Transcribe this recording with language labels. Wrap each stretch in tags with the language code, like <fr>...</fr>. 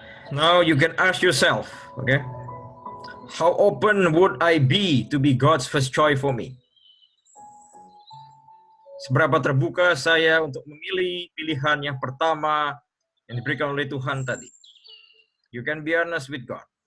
<en>Now you can ask yourself, okay, how open would I be to be God's first choice for me?</en> <id>Seberapa terbuka saya untuk memilih pilihan yang pertama yang diberikan oleh Tuhan tadi?</id> <en>You can be honest with God.</en>